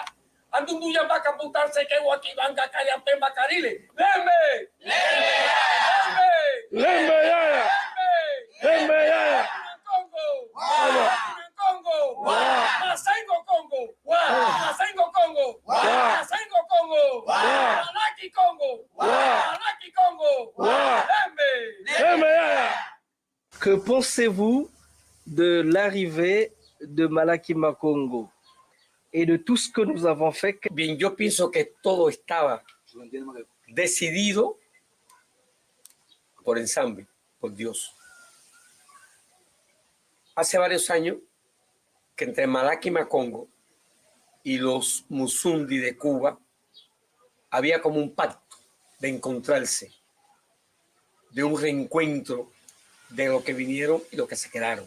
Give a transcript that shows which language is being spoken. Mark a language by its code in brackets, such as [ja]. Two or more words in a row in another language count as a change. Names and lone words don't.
[es] Andundu ya va a computarse que Guaquibanga, Cariapemba, Carile. [kg] ¡Lembe! ¡Lembe! Lembe yaya. Lembe yaya. Congo. Congo. Masengo Congo. Masengo Congo. Masengo Congo. Malaki Congo. Malaki Congo. Lembe. Lembe yaya. [fr] Que pensez-vous de l'arrivée de Malaki Makongo et de tout ce que nous avons fait? [es] Bien, yo pienso que todo estaba decidido por ensamble, por Dios. Hace varios años que entre Malaki y Makongo y los Musundi de Cuba, había como un pacto de encontrarse, de un reencuentro de lo que vinieron y lo que se quedaron.